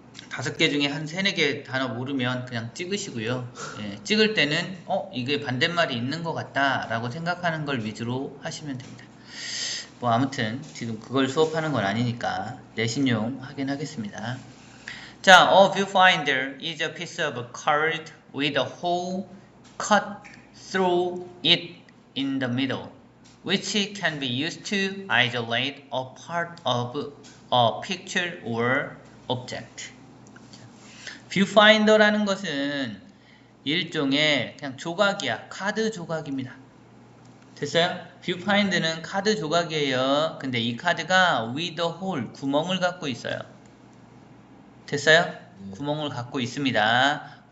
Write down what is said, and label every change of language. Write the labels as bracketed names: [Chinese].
[Korean] 5개 중에 한 3, 4개 단어 모르면 그냥 찍으시고요. 찍을 때는, 이게 반대말이 있는 것 같다 라고 생각하는 걸 위주로 하시면 됩니다. 뭐 아무튼 지금 그걸 수업하는 건 아니니까 내신용 확인하겠습니다. [English] 자, a viewfinder is a piece of card with a hole cut through it in the middle, which can be used to isolate a part of a picture or object. [Korean] viewfinder라는 것은 일종의 그냥 조각이야. 카드 조각입니다. 됐어요? viewfinder는 카드 조각이에요. 근데 이 카드가 [English] with a hole, [Korean] 구멍을 갖고 있어요. 됐어요? 구멍을 갖고 있습니다.